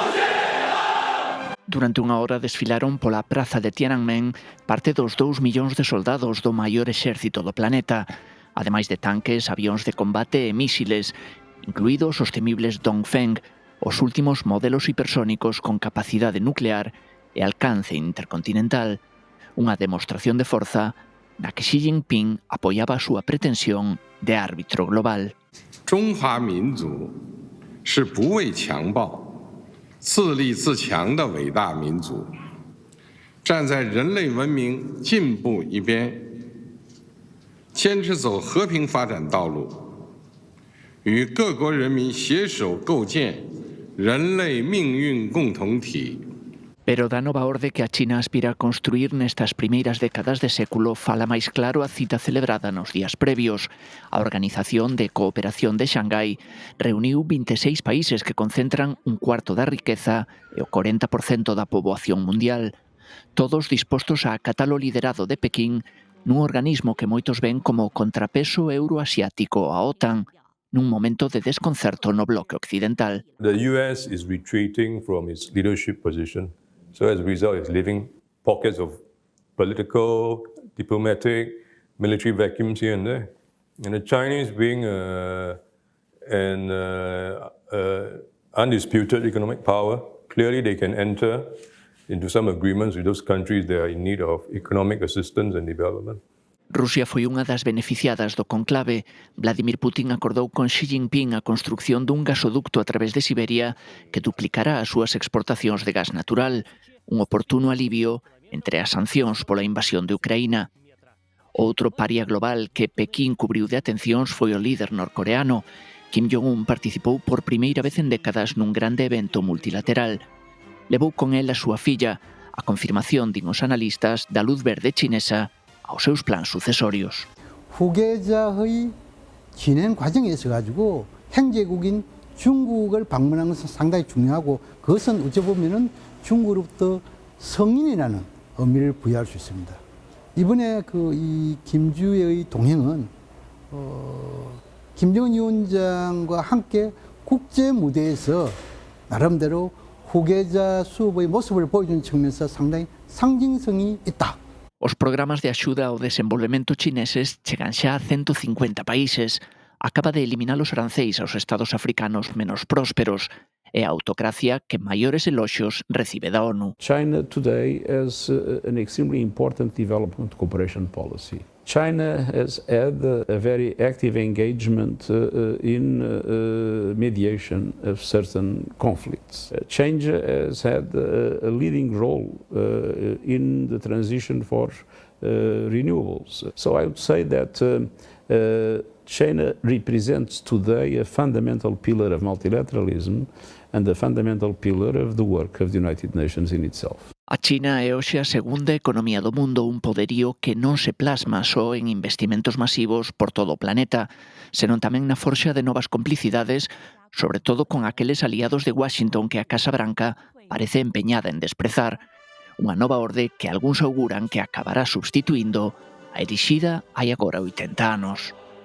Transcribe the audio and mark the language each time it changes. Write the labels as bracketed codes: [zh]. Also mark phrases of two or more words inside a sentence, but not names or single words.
[gl] Durante unha hora desfilaron pola praza de Tiananmen parte dos 2 millóns de soldados do maior exército do planeta, ademais de tanques, avións de combate e mísiles, incluídos os temibles Dongfeng, os últimos modelos hipersónicos con capacidade nuclear e alcance intercontinental, unha demostración de forza na que Xi Jinping apoiaba a súa pretensión de árbitro global. [zh] 中华民族是不畏强暴、自立自强的伟大民族，站在人类文明进步一边，坚持走和平发展道路，与各国人民携手构建人类命运共同体。 [gl] Pero da nova orde que a China aspira a construir nestas primeiras décadas de século fala máis claro a cita celebrada nos días previos. A Organización de Cooperación de Xangai reuniu 26 países que concentran un cuarto da riqueza e o 40% da poboación mundial. Todos dispostos a acatar o liderado de Pequín nun organismo que moitos ven como contrapeso euroasiático a OTAN, nun momento de desconcerto no bloque occidental. [en] The US is retreating from its leadership position. So as a result, it's leaving pockets of political, diplomatic, military vacuums here and there. And the Chinese being an undisputed economic power, clearly they can enter into some agreements with those countries that are in need of economic assistance and development. [gl] Rusia foi unha das beneficiadas do conclave. Vladimir Putin acordou con Xi Jinping a construción dun gasoducto a través de Siberia que duplicará as súas exportacións de gas natural, un oportuno alivio entre as sancións pola invasión de Ucraína. Outro paria global que Pequín cubriu de atencións foi o líder norcoreano. Kim Jong-un participou por primeira vez en décadas nun grande evento multilateral. Levou con el a súa filla, a confirmación, din os analistas, da luz verde chinesa aos seus plans sucesorios. [ko] 후계자의 진행 과정에서 가지고 형제국인 중국을 방문하는 것은 상당히 중요하고 그것은 어찌 보면은 중국으로부터 성인이라는 의미를 부여할 수 있습니다. 이번에 이 김주의 동행은 김정은 위원장과 함께 국제 무대에서 나름대로 후계자 수업의 모습을 보여준 측면에서 상당히 상징성이 있다. [gl] Os programas de axuda ao desenvolvemento chineses chegan xa a 150 países. Acaba de eliminar os aranceis aos estados africanos menos prósperos e a autocracia que maiores eloxios recibe da ONU. [en] China today has an extremely important development cooperation policy. China has had a very active engagement in mediation of certain conflicts. China has had a leading role in the transition for renewables. So I would say that China represents today a fundamental pillar of multilateralism and a fundamental pillar of the work of the United Nations in itself. [gl] A China é hoxe a segunda economía do mundo, un poderío que non se plasma só en investimentos masivos por todo o planeta, senón tamén na forxa de novas complicidades, sobre todo con aqueles aliados de Washington que a Casa Branca parece empeñada en desprezar. Unha nova orde que algúns auguran que acabará substituindo a erixida hai agora 80 anos.